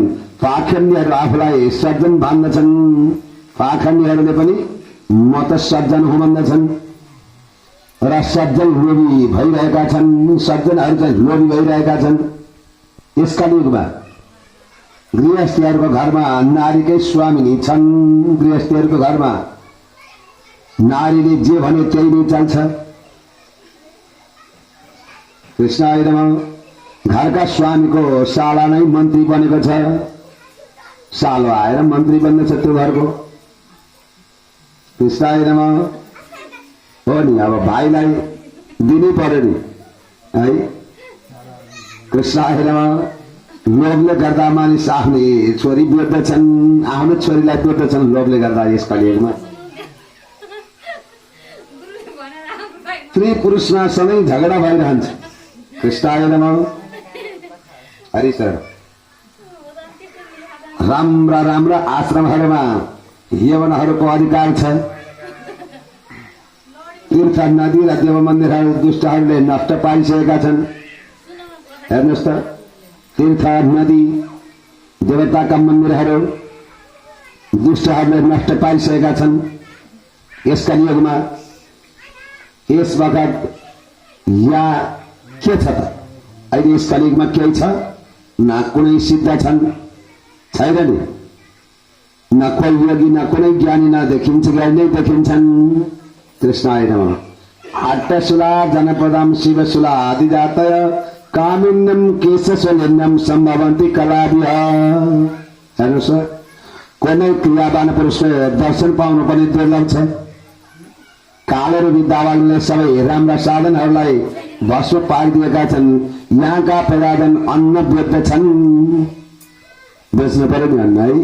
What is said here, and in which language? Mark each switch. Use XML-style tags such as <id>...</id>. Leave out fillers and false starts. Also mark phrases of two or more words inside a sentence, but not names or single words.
<ne>पाखण्डीहरू आफूलाई सज्जन भन्दछन्, पाखण्डीहरूले पनि म त सज्जन हुँ भन्दछन् र सज्जन लोभी भइरहेका छन्, सज्जनहरू चाहिँ लोभी भइरहेका छन्। यसका युगमा गृहस्थीहरूको घरमा नारीकै स्वामिनी छन्, गृहस्थीहरूको घरमा नारीले जे भने त्यही नै चल्छ।</ne> <sa>कृष्णाय नमः।</sa> <ne>घरका स्वामीको साला नै मन्त्री बनेको छ, सालो आएर मन्त्री बन्नेछ त्यो घरको।</ne> <sa>कृष्णाय नमः।</sa> <ne>हो नि, अब भाइलाई दिनै पर्यो नि है।</ne> <sa>कृष्णाय नमः।</sa> <ne>लोभले गर्दा मानिस आफ्नै छोरी बेच्दछन्, आफ्नो छोरीलाई बेच्दछन् लोभले गर्दा। यस कलियुगमा स्त्री पुरुषमा सधैँ झगडा भइरहन्छ।</ne> <sa>कृष्णाय नमः। हरि सर।</sa> <ne>राम्रा राम्रा आश्रमहरूमा यवनहरूको अधिकार छ। तीर्थ, नदी र देव मन्दिरहरू दुष्टहरूले नष्ट पारिसकेका छन्। हेर्नुहोस् त, तीर्थ, नदी, देवताका मन्दिरहरू दुष्टहरूले नष्ट पारिसकेका छन्। यसका युगमा यस वखत यहाँ के छ त? अहिले यस कलियुगमा केही छ? न कुनै सिद्ध छन्, छैन नि, न कोही योगी, न कुनै ज्ञानी, न देखिन्छ ज्ञानी नै देखिन्छन्।</ne> <sa>कृष्णाय नमः। अट्टशूला जनपदम शिवशूला आदिजातय कामिन्यम केशशूलिन्यम सम्भवन्ति कलाभिः।</sa> <ne>हेर्नुहोस्, कुनै क्रियावान पुरुषले दर्शन पाउनु पनि दुर्लभ छ। कालेर विद्यावानले सबै राम्रा साधनहरूलाई भस्म पारिदिएका छन्। यहाँका प्रजाजन अन्न बेच्दछन्, बेच्नु पर्यो नि अन्न है।</ne>